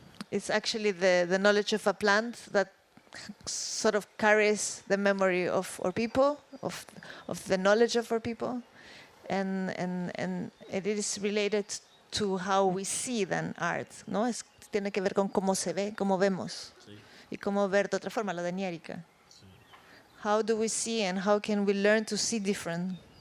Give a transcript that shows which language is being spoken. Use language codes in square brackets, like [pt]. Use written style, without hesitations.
[en] It's actually the knowledge of a plant that sort of carries the memory of our people, of the knowledge of our people, and it is related to how we see then art, ¿no? [es] Tiene que ver con cómo se ve, cómo vemos, sí. Y cómo ver de otra forma, lo de Niérica. Sí. [en] How do we see and how can we learn to see different?